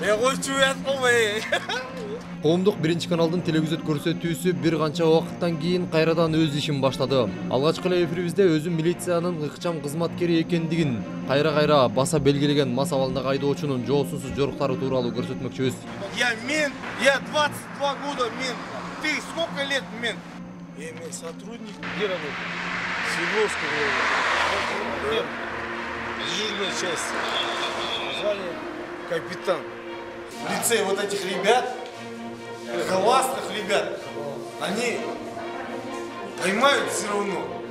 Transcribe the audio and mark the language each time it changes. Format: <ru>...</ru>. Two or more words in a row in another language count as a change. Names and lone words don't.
<ky>Коомдук биринчи каналдын телевизет көрсөтүүсү бир канча убакыттан кийин кайрадан өз ишин баштады. Алгачкы эле эфирибизде өзү милициянын ыкчам кызматкери экендигин кайра баса белгилеген мас абалындагы айдоочунун жоосунсуз жоруктары тууралуу көрсөтмөкчүбүз.</ky> <ru>Я мент, я 22 года мент. Ты сколько лет мент? Я сотрудник. Где работаешь? Свердловского района. Дежурная часть. Звание капитан. В лице вот этих ребят, классных ребят, они поймают все равно.</ru>